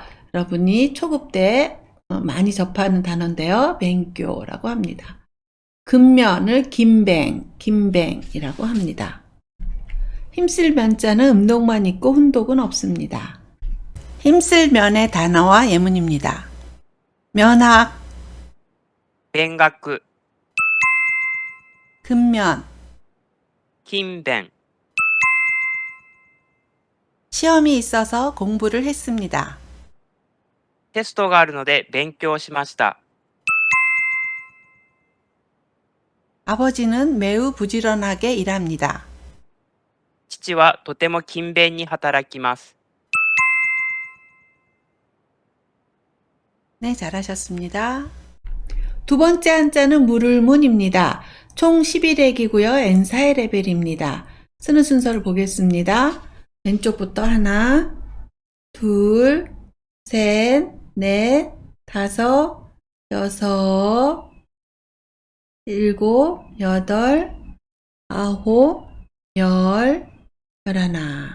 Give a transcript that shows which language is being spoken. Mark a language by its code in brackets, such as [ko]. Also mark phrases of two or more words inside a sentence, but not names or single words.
[ko] 여러분이 초급 때 많이 접하는 단어인데요. 맹교라고 합니다. 근면을 김뱅이라고 합니다. 힘쓸 면자는 음독만 있고 훈독은 없습니다. 힘쓸 면의 단어와 예문입니다. 면학, [ja] 勉学、 [ko] 근면, [ja] 勤勉、 [ko] 시험이 있어서 공부를 했습니다. [ja] テストがあるので勉強しました。 [ko] 아버지는 매우 부지런하게 일합니다. [ja] 父はとても勤勉に働きます。 [ko] 네, 잘하셨습니다. 두 번째 한자는 물을문입니다. 총 11획이고요. N4의 레벨입니다. 쓰는 순서를 보겠습니다. 왼쪽부터 하나, 둘, 셋, 넷, 다섯, 여섯, 일곱, 여덟, 아홉, 열, 열하나.